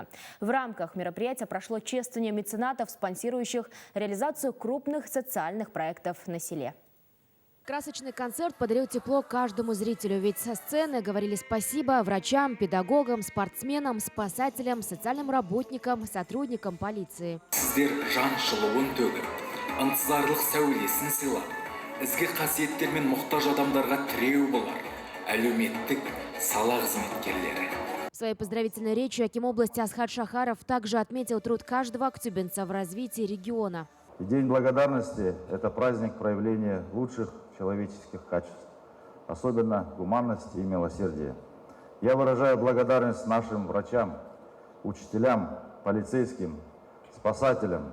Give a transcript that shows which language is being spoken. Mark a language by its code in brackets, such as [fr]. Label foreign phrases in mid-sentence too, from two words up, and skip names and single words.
[ru] В рамках мероприятия прошло чествование меценатов, спонсирующих реализацию крупных социальных проектов на селе. Красочный концерт подарил тепло каждому зрителю, ведь со сцены говорили спасибо врачам, педагогам, спортсменам, спасателям, социальным работникам, сотрудникам полиции. [kk] Сіздер жан жылуын төгіп, ынтызарлық сәулесін сыйлап, ізгі қасиеттер мен мұқтаж адамдарға тіреу болар әлеуметтік сала қызметкерлері. [ru] В своей поздравительной речи аким области Асхат Шахаров также отметил труд каждого актюбинца в развитии региона. День благодарности – это праздник проявления лучших человеческих качеств, особенно гуманности и милосердия. Я выражаю благодарность нашим врачам, учителям, полицейским, спасателям.